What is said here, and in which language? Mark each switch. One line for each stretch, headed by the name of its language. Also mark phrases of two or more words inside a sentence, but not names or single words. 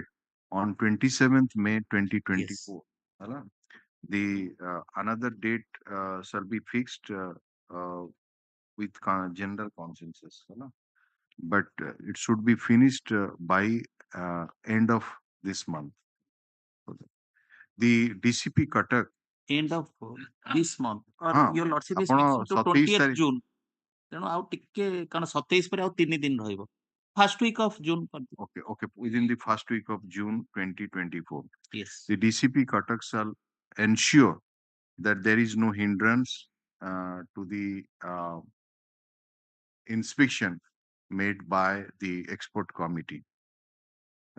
English: on 27th May 2024, yes, the another date shall be fixed with general consensus, but it should be finished by end of this month. The DCP Cuttack end of this month, or your lordship is fixed to 20th June.
Odia: ତେଣୁ ଆଉ ଟିକେ କାରଣ 27 ପରେ ଆଉ 3 ଦିନ ରହିବ,
English: first week of June. Okay, within the first week of June 2024. Yes. The DCP Cuttack shall ensure that there is no hindrance to the inspection made by the expert committee.